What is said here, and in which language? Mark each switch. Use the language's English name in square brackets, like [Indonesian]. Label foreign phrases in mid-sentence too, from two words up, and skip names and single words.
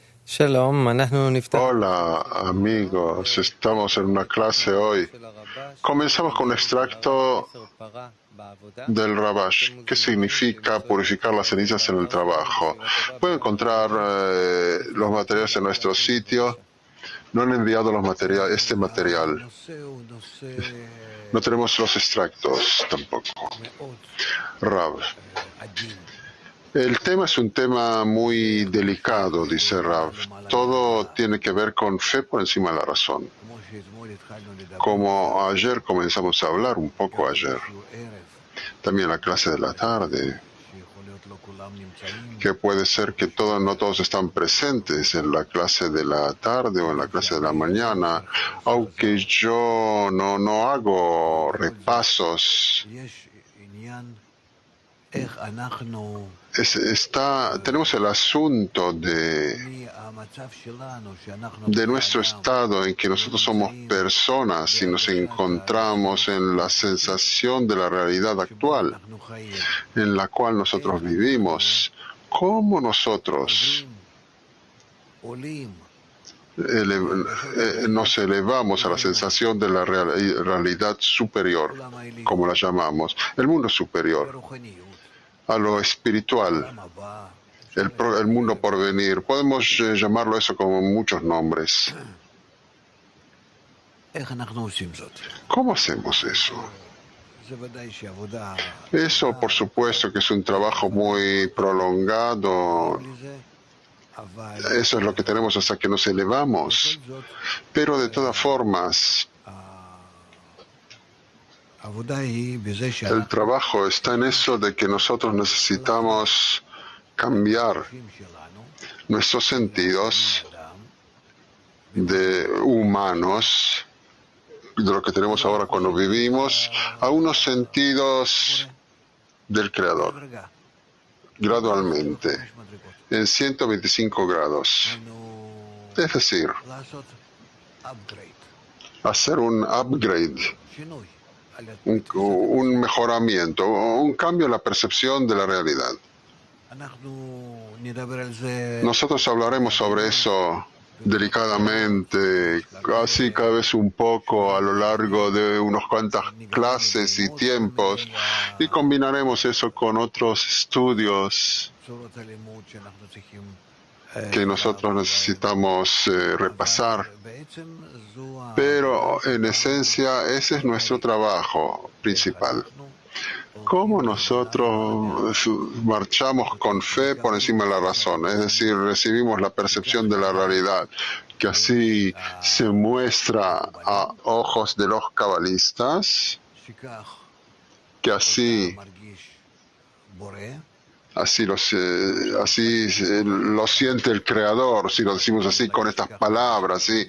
[Hebrew] שלום, אנחנו נפתח [Spanish] Hola amigos, estamos en una clase hoy. [Hebrew] של הרבש, [Spanish] Comenzamos con un [Hebrew] הרב [Spanish] extracto [Hebrew] אליעזר פרה בעבודה. [Spanish] del [Hebrew] אתם [Spanish] Rabash. ¿Qué [Hebrew] מוזמנים [Spanish] significa [Hebrew] למצוא את [Spanish] purificar las cenizas en el [Hebrew] באתר שלנו [Spanish] trabajo? [Hebrew] בישיבה טובה [Spanish] Pueden encontrar los [Hebrew] בפייסבוק של [Spanish] materiales en [Hebrew] הרב [Spanish] nuestro [Hebrew] להשם [Spanish] sitio. [Hebrew] בבקשה. [Spanish] No han enviado este material. [Hebrew] הנושא הוא נושא [Spanish] No tenemos los extractos tampoco. [Hebrew] מאוד [Spanish] Rab. [Hebrew] עדין. [Spanish] El tema es un tema muy delicado, dice Rav. Todo tiene que ver con fe por encima de la razón. [Hebrew] כמו שאתמול התחלנו לדבר קצת, [Spanish] Como ayer comenzamos a hablar un poco [Hebrew] גם [Spanish] ayer, [Hebrew] בשיעור ערב, [Spanish] también en la clase de la tarde, [Hebrew] שיכול להיות לא כולם נמצאים, [Spanish] que puede ser que todos, no todos están presentes en la clase de la tarde o en la [Hebrew] וגם [Spanish] clase de la [Hebrew] שאני לא [Spanish] mañana, [Hebrew] עושה [Spanish] aunque [Hebrew] חזרות, [Spanish] yo no [Hebrew] אבל [Spanish] hago [Hebrew] בכל זאת [Spanish] repasos. [Hebrew] יש עניין איך אנחנו [Spanish] Tenemos el asunto [Hebrew] מהמצב שלנו, שאנחנו [Spanish] de [Hebrew] בני [Spanish] nuestro [Hebrew] אדם, [Spanish] estado en que nosotros somos [Hebrew] ונמצאים [Spanish] personas y nos [Hebrew] בהרגשת [Spanish] encontramos en la [Hebrew] המציאות [Spanish] sensación de la realidad [Hebrew] שבה [Spanish] actual [Hebrew] אנחנו חיים, [Spanish] en la cual nosotros [Hebrew] איך אנחנו [Spanish] vivimos, cómo nosotros [Hebrew] עוברים, עולים [Spanish] nos elevamos a la [Hebrew] לעולם [Spanish] sensación de la realidad superior, como la [Hebrew] העליון, [Spanish] llamamos, el mundo superior, [Hebrew] ברוחניות, [Spanish] a lo espiritual, [Hebrew] העולם הבא, [Spanish] el mundo por venir. Podemos llamarlo eso con muchos nombres. [Hebrew] איך אנחנו עושים זאת? [Spanish] ¿Cómo hacemos eso? [Hebrew] זה ודאי שעבודה [Spanish] Eso, por [Hebrew] גדולה, [Spanish] supuesto, que es un trabajo muy prolongado. [Hebrew] מגיעים לזה, אבל [Spanish] Eso es lo que tenemos hasta que nos [Hebrew] בכל [Spanish] elevamos. [Hebrew] זאת, [Spanish] Pero de todas formas, [Hebrew] העבודה היא בזה [Spanish] el [Hebrew] שאנחנו [Spanish] trabajo está en eso de que nosotros necesitamos cambiar [Hebrew] החושים שלנו, [Spanish] nuestros [Hebrew] של בני [Spanish] sentidos [Hebrew] אדם, [Spanish] de humanos, de lo que tenemos [Hebrew] ולא [Spanish] ahora cuando [Hebrew] החושים של [Spanish] vivimos, a unos sentidos [Hebrew] הבורא, [Spanish] del Creador, [Hebrew] בהדרגה, [Spanish] gradualmente, [Hebrew] 125 מדרגות. [Spanish] en 125 grados. [Hebrew] היינו [Spanish] Es decir, [Hebrew] לעשות upgrade, [Spanish] hacer un upgrade, [Hebrew] שינוי, [Spanish] un mejoramiento, un cambio en la percepción de la realidad. [Hebrew] אנחנו נדבר על זה [Spanish] Nosotros hablaremos sobre eso delicadamente, así cada vez un poco a lo largo de unas cuantas clases y tiempos, y combinaremos eso con otros estudios [Hebrew] צורות הלימוד שאנחנו צריכים [Spanish] que nosotros necesitamos repasar. [Hebrew] בעצם זו [Spanish] Pero en esencia ese es nuestro trabajo principal. Cómo nosotros marchamos con fe por encima de la razón, es decir, recibimos la percepción de la realidad, que así se muestra a ojos de los cabalistas, que así lo siente el Creador, si lo decimos así con estas palabras, ¿sí?